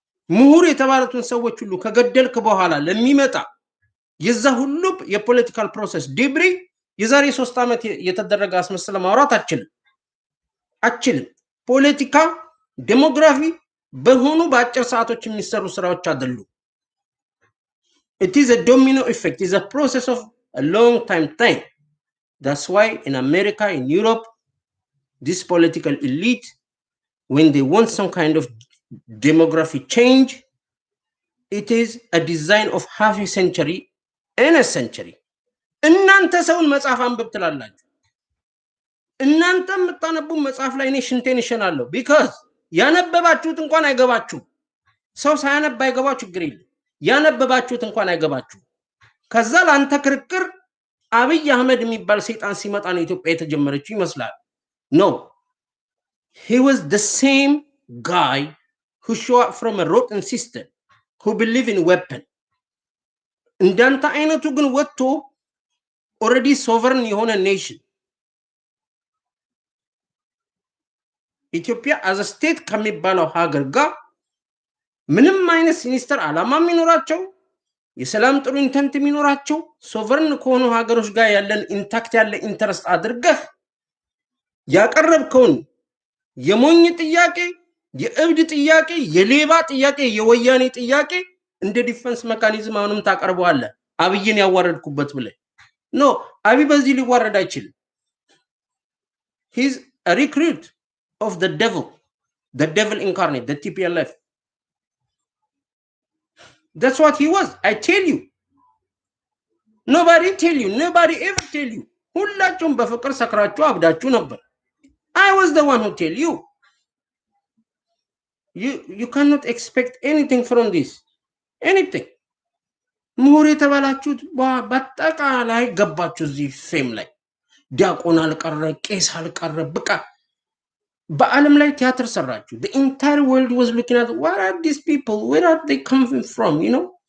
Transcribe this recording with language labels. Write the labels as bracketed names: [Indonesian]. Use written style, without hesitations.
[Amharic] ምሁር የተባሉትን ሰዎች ሁሉ ከገደልክ በኋላ ለሚመጣ የዛ ሁሉ የፖለቲካል ፕሮሰስ ዲብሪ የዛሬ 3 ዓመት የተደረገ አስመስለ ማውራት አችልም። ፖለቲካ ዴሞግራፊ በሆኑ በአጭር ሰዓቶች የሚሰሩ ስራዎች አይደሉ። [English] It is a domino effect. It is a process of a long time. That's why in America, in Europe, this political elite, when they want some kind of demographic change, it is a design of half a century and a century. [Amharic] እናንተ ሰውን መጽሐፍ አንብብ ትላላችሁ። እናንተ የምታነቡ መጽሐፍ ላይ እኔ ሽንቴን እሸናለሁ። ቢካዝ ያነበባችሁት እንኳን አይገባችሁ። ሰው ሳያነብ አይገባው ችግር የለም። ያነበባችሁት እንኳን አይገባችሁ። ከዛ ለአንተ ክርክር አብይ አህመድ የሚባል ሰይጣን ሲመጣ ነው ኢትዮጵያ የተጀመረችው ይመስላል። No. [English] He was the same guy who show up from a rotten system, who believe in weapon. [Amharic] እንዳንተ አይነቱ ግን ወጥቶ [English] already sovereign [Amharic] የሆነ nation ኢትዮጵያ [English] as a state [Amharic] ከሚባለው ሀገር ጋር ምንም አይነት ሲኒስተር አላማ የሚኖራቸው የሰላም ጥሩ ኢንተንት የሚኖራቸው ሶቨርን ከሆኑ ሀገሮች ጋር ያለን ኢንታክት ያለ ኢንተረስት አድርገህ ያቀረብከውን የሞኝ ጥያቄ፣ የእብድ ጥያቄ፣ የሌባ ጥያቄ፣ የወያኔ ጥያቄ እንደ ዲፌንስ ሜካኒዝም አሁንም ታቀርበዋለህ። አብይን ያዋረድኩበት ብለህ ኖ አብይ በዚህ ሊዋረድ አይችልም። [English] He's a recruit of the devil incarnate, the TPLF. That's what he was. I tell you. Nobody ever tell you. [Amharic] ሁላችሁም በፍቅር ሰክራችሁ አብዳችሁ ነበር። [English] I was the one who tell you. You cannot expect anything from this. Anything. [Amharic] ምሁር የተባላችሁት በአጠቃላይ ገባችሁ እዚህ ፌም ላይ ዲያቆን አልቀረ ቄስ አልቀረ በቃ በዓለም ላይ ቲያትር ሰራችሁ [English] the entire world was looking at what are these people where are they coming from you know